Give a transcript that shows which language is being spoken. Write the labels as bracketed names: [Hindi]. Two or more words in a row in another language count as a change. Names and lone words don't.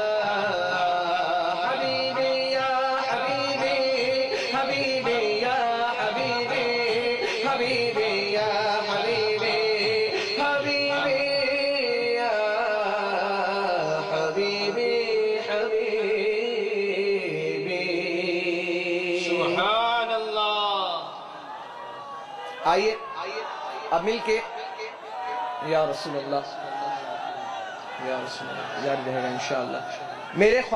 [Arabic] حبیبی یا حبیبی حبیبی یا حبیبی حبیبی یا حبیبی حبیبی یا حبیبی حبیبی سبحان اللہ۔ [Urdu] آئیے اب مل کے [Arabic] یا رسول اللہ یا رسول اللہ [Urdu] جاری رہے گا انشاءاللہ میرے خواہش